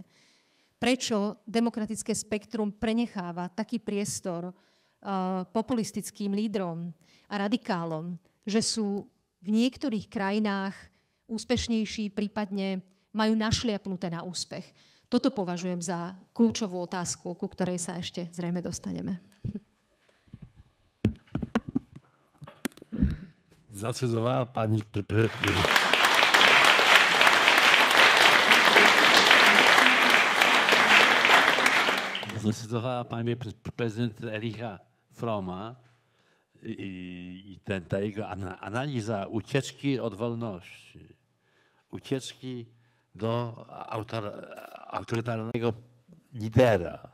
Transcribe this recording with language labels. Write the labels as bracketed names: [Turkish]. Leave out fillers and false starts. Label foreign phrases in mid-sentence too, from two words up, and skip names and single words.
[Slovak] Prečo demokratické spektrum prenecháva taký priestor populistickým lídrom a radikálom, že sú v niektorých krajinách úspešnejší, prípadne majú našliapnuté na úspech. Toto považujem za kľúčovú otázku, ku ktorej sa ešte zrejme dostaneme. [Polish] Zacytowała pani prezydent Ericha Fromma i ta jego analiza ucieczki od wolności, ucieczki do autorytarnego lidera.